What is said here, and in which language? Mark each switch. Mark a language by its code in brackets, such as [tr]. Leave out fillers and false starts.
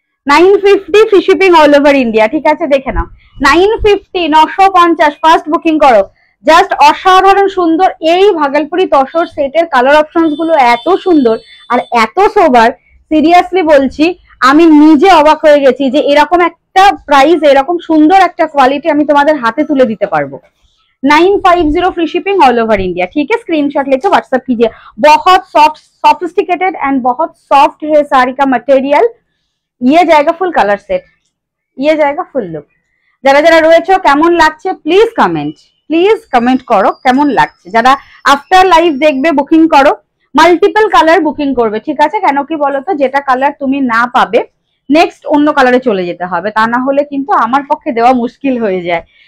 [bn] 950 free shipping all over India, ঠিক আছে, দেখে নাও। 950, 950 ফার্স্ট বুকিং করো। জাস্ট অসাধারণ সুন্দর এই ভাগলপুরি তসর সেটের কালার অপশনস গুলো এত সুন্দর আর এত সোবার, সিরিয়াসলি বলছি আমি নিজে অবাক হয়ে গেছি যে এরকম একটা প্রাইস, এরকম সুন্দর একটা কোয়ালিটি আমি তোমাদের হাতে তুলে দিতে পারবো। [hi] 950 free shipping all over India, ठीक है। स्क्रीनशॉट लेके व्हाट्सएप कीजिए। बहुत सॉफ्ट सॉफिस्टिकेटेड एंड बहुत सॉफ्ट है साड़ी का मटेरियल। ये जाएगा फुल कलर सेट, ये जाएगा फुल लुक। [bn] যারা যারা রয়েছে কেমন লাগছে প্লিজ কমেন্ট করো কেমন লাগছে। যারা আফটার লাইভ দেখবে বুকিং করো, মাল্টিপল কালার বুকিং করবে, ঠিক আছে। কেন কি বলতো, যেটা কালার তুমি না পাবে নেক্সট অন্য কালারে চলে যেতে হবে, তা না হলে কিন্তু আমার পক্ষে দেওয়া মুশকিল হয়ে যায়।